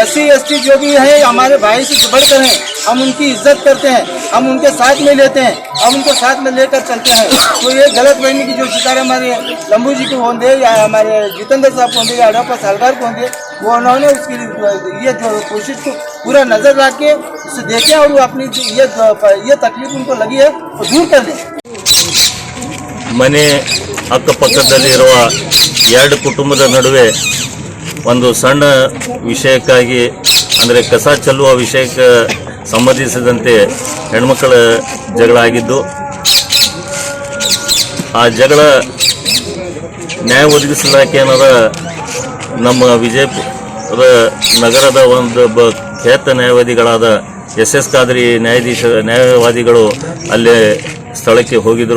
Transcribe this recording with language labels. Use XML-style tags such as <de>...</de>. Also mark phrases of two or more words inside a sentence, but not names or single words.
<hi>SC ST जो भी है हमारे भाई से बढ़कर हैं, हम उनकी इज्जत करते हैं, हम उनके साथ में लेते हैं, हम उनको साथ में लेकर चलते हैं। तो ये गलत फहमी की जो शिकार हमारे लंबू जी को होंगे, या हमारे जितेंद्र साहब को होंगे, या अड्डा पर सालगार को होंगे, वो उन्होंने उसकी ये जो कोशिश को पूरा नजर रख के उसे देखें और वो अपनी ये तकलीफ उनको लगी है वो दूर कर लें।</hi> <kn>ಮನೆ ಅಕ್ಕಪಕ್ಕದಲ್ಲಿರುವ ಎರಡು ಕುಟುಂಬದ ನಡುವೆ ಒಂದು ಸಣ್ಣ ವಿಷಯಕ್ಕಾಗಿ ಅಂದರೆ ಕಸ ಚೆಲ್ಲುವ ವಿಷಯಕ್ಕೆ ಸಂಬಂಧಿಸಿದಂತೆ ಹೆಣ್ಮಕ್ಕಳ ಜಗಳ ಆಗಿದ್ದು, ಆ ಜಗಳ ನ್ಯಾಯ ಒದಗಿಸಲಾಕೆ ಅನ್ನೋದ ನಮ್ಮ ವಿಜಯಪುರ ನಗರದ ಒಂದು ಖ್ಯಾತ ನ್ಯಾಯವಾದಿಗಳಾದ SS ಖಾದ್ರಿ ನ್ಯಾಯವಾದಿಗಳು ಅಲ್ಲೇ ಸ್ಥಳಕ್ಕೆ ಹೋಗಿದ್ದರು.</kn>